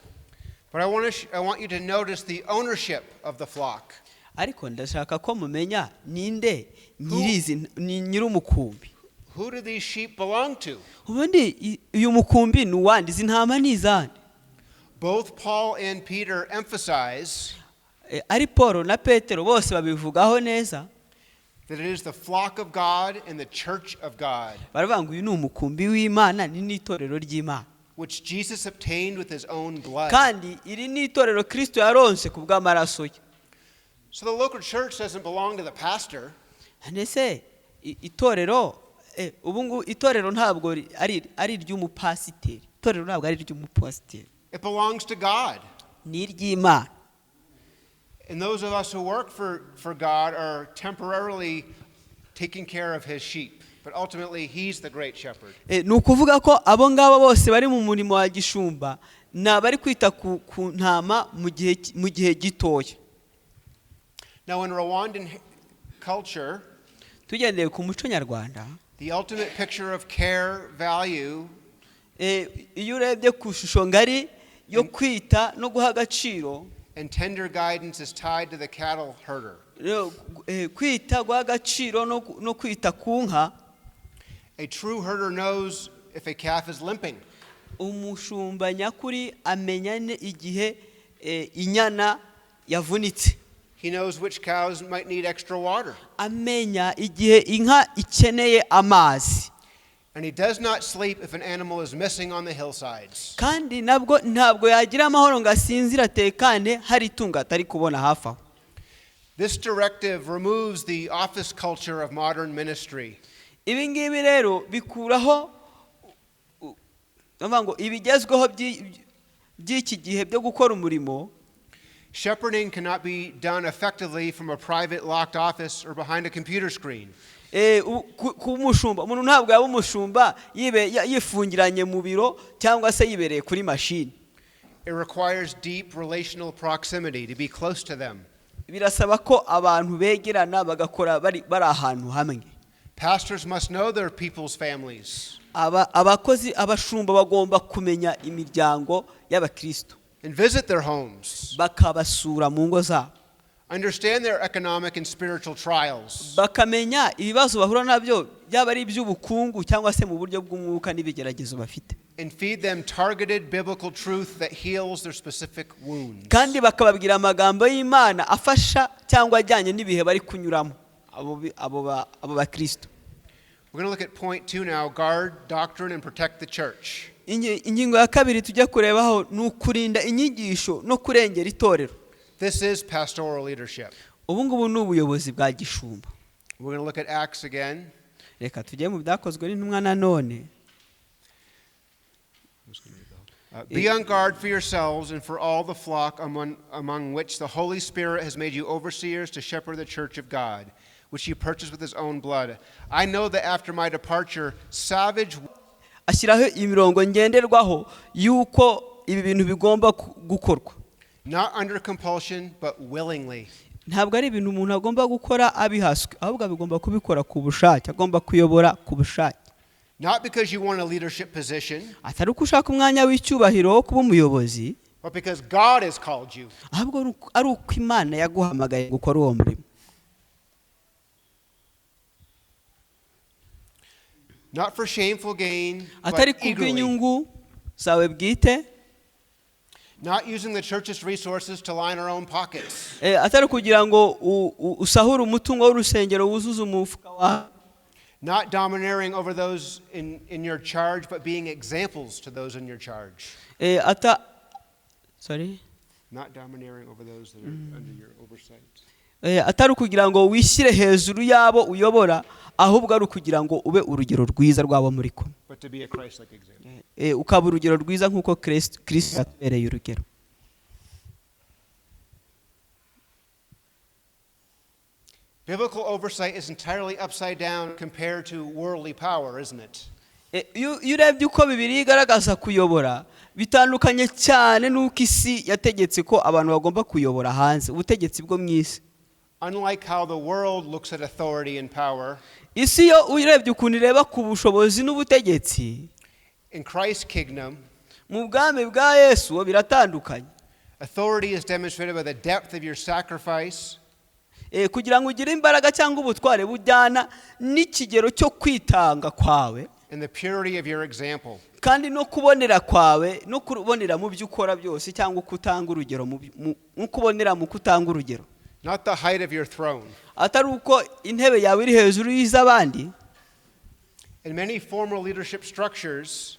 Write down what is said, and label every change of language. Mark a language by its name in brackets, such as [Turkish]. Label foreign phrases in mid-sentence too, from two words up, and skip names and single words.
[English] But I want you to notice the ownership of the flock. [Kinyarwanda] Ariko ndashaka ko mumenya ninde nyir'umukumbi. [English] Who do these sheep belong to? [Kinyarwanda] Ubundi uyu mukumbi ni uwandi, izi ntama ni izande. [English] Both Paul and Peter emphasize [Kinyarwanda] ari Paul na Petero bose babivugaho neza [English] that it is the flock of God and the church of God, [Kinyarwanda] baravuga ngo uyu ni umukumbi w'Imana ni n'itorero ry'Imana, [English] which Jesus obtained with his own blood. [Kinyarwanda] Kandi iri ni itorero Kristo yaronse ku bw'amaraso ye. [English] So the local church doesn't belong to the pastor. [Kinyarwanda] Nese itorero ubungu itorero ntabwo ari ry'umupasiteri. Itorero ntabwo ari ry'umupasiteri. [English] It belongs to God. [Kinyarwanda] Ni iry'Imana. [English] And those of us who work for God are temporarily taking care of his sheep. But ultimately, he's the great shepherd. [Kinyarwanda] Ni ukuvuga ko abo ngabo bose bari mu murimo wa gishumba na bari kwita ku ntama mu gihe gitoya. [English] Now in Rwandan culture, [Kinyarwanda] tugendeye ku muco nyarwanda, [English] the ultimate picture of care, value, [Kinyarwanda] iyo urebye ku shusho ngari yo kwita no guha agaciro [English] and tender guidance is tied to the cattle herder. [Kinyarwanda] Kwita guha agaciro no kwita ku nka. [English] A true herder knows if a calf is limping. [Kinyarwanda] Umushumba nyakuri amenya igihe inyana yavunitse. [English] He knows which cows might need extra water. [Kinyarwanda] Amenya igihe inka ikeneye amazi. [English] And he does not sleep if an animal is missing on the hillsides. [Kinyarwanda] Kandi ntabwo yagira amahoro ngo asinzira tekane hari itungo atari kubona hafi aho. [English] This directive removes the office culture of modern ministry. [Kinyarwanda] Ibi ngibi rero bikuraho ngo ibigezweho by'iki gihe byo gukora umurimo. [English] Shepherding cannot be done effectively from a private locked office or behind a computer screen. [Kinyarwanda] Umushumba umuntu ntabwo yaba umushumba yifungiranye mu biro cyangwa se yibereye kuri machine. [English] It requires deep relational proximity to be close to them. [Kinyarwanda] Birasaba ko abantu begerana bagakora bari ahantu hamwe. [English] Pastors must know their people's families. [Kinyarwanda] Abakozi abashumba bagomba kumenya imiryango y'abakristo. [English] And visit their homes. [Kinyarwanda] Bakabasura mu ngo zabo. [English] Understand their economic and spiritual trials. [Kinyarwanda] Bakamenya ibibazo bahura nabyo byaba ari iby'ubukungu cyangwa se mu buryo bw'umwuka n'ibigeragezo bafite. [English] And feed them targeted biblical truth that heals their specific wounds. [Kinyarwanda] Kandi bakababwira amagambo y'Imana afasha cyangwa ajyanye n'ibihe bari kunyuramo abo bakristo. [English] We're going to look at point 2 now, guard doctrine and protect the church. [Kinyarwanda] Ingingo ya kabiri tujya kurebaho ni ukurinda inyigisho no kurengera itorero. [English] This is pastoral leadership. [Kinyarwanda] Ubu ngubu ni ubuyobozi bwa gishumba. [English] We're going to look at Acts again. [Kinyarwanda] Reka tujye mu byakozwe n'intumwa nanone. [English] Be on guard for yourselves and for all the flock among which the Holy Spirit has made you overseers to shepherd the church of God, which he purchased with his own blood. I know that after my departure, savage... [Kinyarwanda] Ashyiraho imirongo ngenderwaho yuko ibi bintu bigomba gukorwa. [English] Not under compulsion, but willingly. [Kinyarwanda] Ntabwo ari ibintu umuntu agomba gukora abihaswe, ahubwo bigomba kubikora ku bushake, agomba kuyobora ku bushake. [English] Not because you want a leadership position, [Kinyarwanda] atari uko ushaka umwanya w'icyubahiro wo kuba umuyobozi, [English] but because God has called you. [Kinyarwanda] ahubwo ari uko Imana yaguhamagaye gukora uwo murimo. [English] not for shameful gain, [Kinyarwanda] atari [English] but eagerly. [Kinyarwanda] kubw'inyungu zawe bwite, [English] Not using the church's resources to line our own pockets. [Kinyarwanda] atari kugira ngo usahure umutungo w'urusengero wuzuze umufuka wawe, [English] Not domineering over those in your charge, but being examples to those in your charge. Not domineering over those that are under your oversight. [Kinyarwanda] atari ukugira ngo wishyire hejuru y'abo uyobora, ahubwo ari ukugira ngo ube urugero rwiza rw'abo muri kumwe, [English] But to be a Christ-like example. [Kinyarwanda] ukaba urugero rwiza nk'uko Kristo yatubereye urugero. [English] Biblical oversight is entirely upside down compared to worldly power, isn't it? [Kinyarwanda] Iyo urebye uko Bibiliya igaragaza kuyobora, bitandukanye cyane n'uko isi yategetse ko abantu bagomba kuyobora hanze, ubutegetsi bwo mu isi. [English] Unlike how the world looks at authority and power, [Kinyarwanda] Isi yo urebye ukuntu ireba ku bushobozi n'ubutegetsi, [English] in Christ's kingdom, [Kinyarwanda] mu bwami bwa Yesu biratandukanye. [English] authority is demonstrated by the depth of your sacrifice, [Kinyarwanda] kugira ngo ugire imbaraga cyangwa ubutware bujyana n'ikigero cyo kwitanga kwawe, [English] and the purity of your example. [Kinyarwanda] kandi no kubonera kwawe, no kubonera mu byo ukora byose, cyangwa kutanga urugero mu kubonera mu kutanga urugero. [English] Not the height of your throne. [Kinyarwanda] Atari uko intebe yawe iri hejuru y'iz'abandi. [English] In many formal leadership structures,